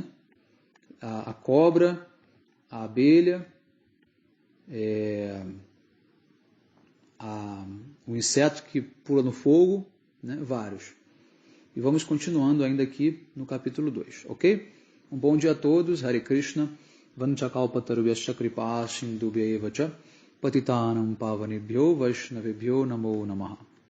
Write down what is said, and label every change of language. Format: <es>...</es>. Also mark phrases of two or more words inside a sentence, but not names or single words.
<pt>A cobra, a abelha, o inseto que pula no fogo, né? Vários. E vamos continuando ainda aqui no capítulo 2, ok? Um bom dia a todos,</pt> <sa>Hare Krishna, Vanchakalpatarubhyascha kripa sindubhya evacha, Patitanam pavanebhyo vaishnavebhyo namo namaha.</sa>